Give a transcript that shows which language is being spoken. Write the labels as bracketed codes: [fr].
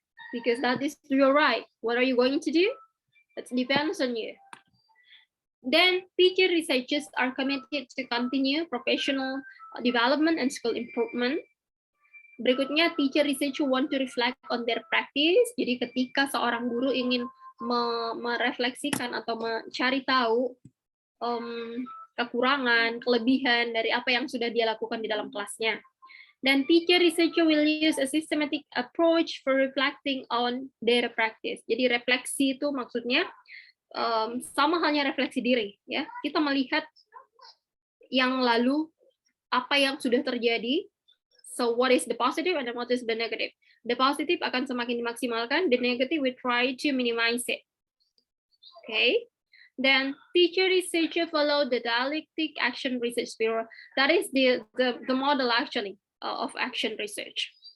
[en] Because that is your right. What are you going to do? It depends on you. Then teacher researchers are committed to continue professional development and skill improvement. [id] Berikutnya, [en] teacher researcher want to reflect on their practice. [id] Jadi ketika seorang guru ingin merefleksikan atau mencari tahu kekurangan, kelebihan dari apa yang sudah dia lakukan di dalam kelasnya. [en] Dan teacher researcher will use a systematic approach for reflecting on their practice. [id] Jadi refleksi itu maksudnya sama halnya refleksi diri, ya. Kita melihat yang lalu, apa yang sudah terjadi. [en] So what is the positive and what is the negative? The positive [id] akan semakin dimaksimalkan, [en] the negative we try to minimize it. Okay. Then teacher researcher follow the dialectic action research theory. That is the model actually of action research.